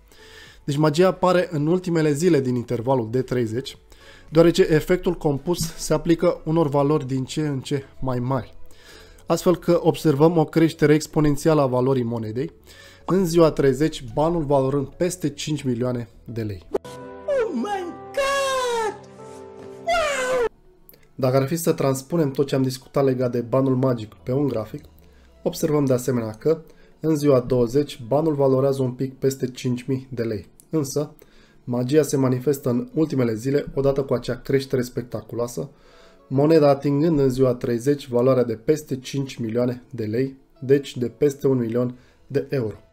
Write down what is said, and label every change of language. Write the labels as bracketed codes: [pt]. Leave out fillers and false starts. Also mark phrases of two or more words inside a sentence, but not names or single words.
[ro] Deci magia apare în ultimele zile din intervalul de 30, deoarece efectul compus se aplică unor valori din ce în ce mai mari. Astfel că observăm o creștere exponențială a valorii monedei, în ziua 30 banul valorând peste 5 milioane de lei. [en] Oh my God! Wow! [ro] Dacă ar fi să transpunem tot ce am discutat legat de banul magic pe un grafic, observăm de asemenea că, în ziua 20, banul valorează un pic peste 5.000 de lei. Însă, magia se manifestă în ultimele zile odată cu acea creștere spectaculoasă, moneda atingând în ziua 30 valoarea de peste 5 milioane de lei, deci de peste 1 milion de euro.